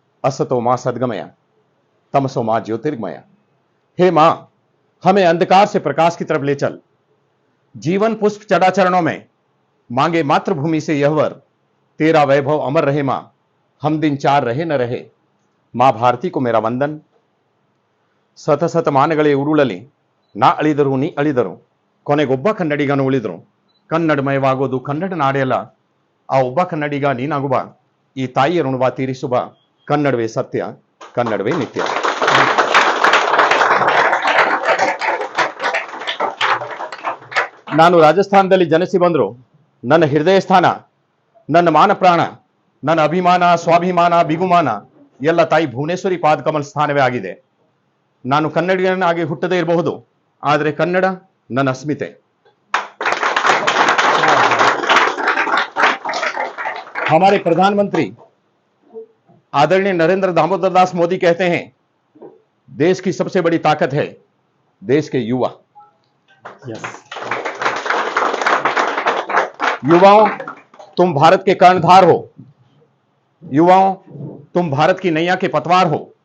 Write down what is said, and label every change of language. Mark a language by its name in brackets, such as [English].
[Sanskrit] असतो मां सद्गमया तमसो मां ज्योतिर्गमया। [Hindi] हे मां, हमें अंधकार से प्रकाश की तरफ ले चल। जीवन पुष्प चढ़ा चरणों में मांगे मातृभूमि से यह वर, तेरा वैभव अमर रहे मां, हम दिन चार रहे न रहे। मां भारती को मेरा वंदन। [Kannada] ಸತ ಸತ ಮಾನಗಳೇ ಉರುಳಲಿ, ನಾ ಅಳಿದರು ನೀ ಅಳಿದರು, ಕೊನೆಗೊಬ್ಬ ಕನ್ನಡಿಗನು ಉಳಿದರು. ಕನ್ನಡಮಯವಾಗೋದು ಕನ್ನಡ ನಾಡೆಯಲ್ಲ, ಆ ಒಬ್ಬ ಕನ್ನಡಿಗ ನೀನಾಗುವ. ಈ ತಾಯಿಯ ಋಣವ ತೀರಿಸುವ. ಕನ್ನಡವೇ ಸತ್ಯ, ಕನ್ನಡವೇ ನಿತ್ಯ. ನಾನು ರಾಜಸ್ಥಾನದಲ್ಲಿ ಜನಿಸಿ ಬಂದ್ರು ನನ್ನ ಹೃದಯ ಸ್ಥಾನ, ನನ್ನ ಮಾನ ಪ್ರಾಣ, ನನ್ನ ಅಭಿಮಾನ, ಸ್ವಾಭಿಮಾನ, ಬಿಗುಮಾನ ಎಲ್ಲ ತಾಯಿ ಭುವನೇಶ್ವರಿ ಪಾದಕಮಲ್ ಸ್ಥಾನವೇ ಆಗಿದೆ. ನಾನು ಕನ್ನಡಿಗನಾಗಿ ಹುಟ್ಟದೇ ಇರಬಹುದು, ಆದರೆ ಕನ್ನಡ ನನ್ನ ಅಸ್ಮಿತೆ. [Hindi] हमारे प्रधानमंत्री आदरणीय नरेंद्र दामोदर दास मोदी कहते हैं, देश की सबसे बड़ी ताकत है देश के युवा. [English] yes [Hindi] युवाओं, तुम भारत के कर्णधार हो. युवाओं, तुम भारत की नैया के पतवार हो.